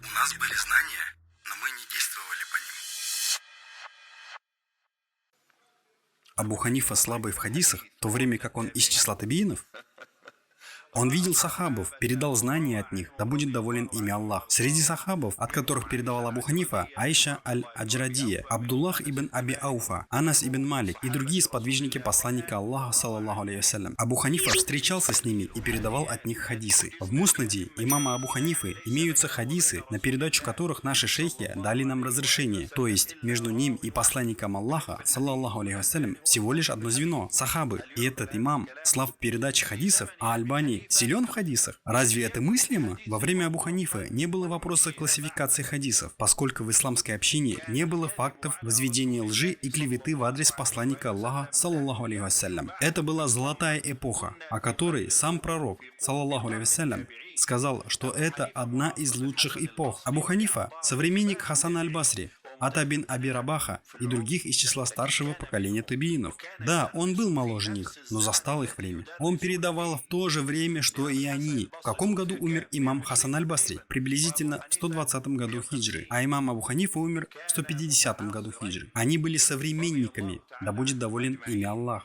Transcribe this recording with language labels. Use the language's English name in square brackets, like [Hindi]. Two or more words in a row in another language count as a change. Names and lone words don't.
[Russian] У нас были знания, но мы не действовали по ним. Абу Ханифа слабый в хадисах, в то время как он из числа табиинов. Он видел сахабов, передал знания от них, да будет доволен ими Аллах. Среди сахабов, от которых передавал Абу Ханифа, Аиша аль-Аджрадия, Абдуллах ибн Аби Ауфа, Анас ибн Малик и другие сподвижники посланника Аллаха, [Arabic] صلى الله عليه وسلم. [Russian] Абу Ханифа встречался с ними и передавал от них хадисы. В Муснаде имама Абу Ханифы имеются хадисы, на передачу которых наши шейхи дали нам разрешение, то есть между ним и посланником Аллаха, [Arabic] صلى الله عليه وسلم, [Russian] всего лишь одно звено – сахабы. И этот имам слав передачи хадисов, а Альбани силен в хадисах? Разве это мыслимо? Во время Абу Ханифы не было вопроса классификации хадисов, поскольку в исламской общине не было фактов возведения лжи и клеветы в адрес посланника Аллаха, [Arabic] صلى الله عليه وسلم. [Russian] Это была золотая эпоха, о которой сам пророк, [Arabic] صلى الله عليه وسلم, [Russian] сказал, что это одна из лучших эпох. Абу Ханифа – современник Хасана аль-Басри, Ата бин Аби Рабаха и других из числа старшего поколения табиинов. Да, он был моложе них, но застал их время. Он передавал в то же время, что и они. В каком году умер имам Хасан аль-Басри? Приблизительно в 120 году хиджры. А имам Абу Ханифа умер в 150 году хиджры. Они были современниками, да будет доволен ими Аллах.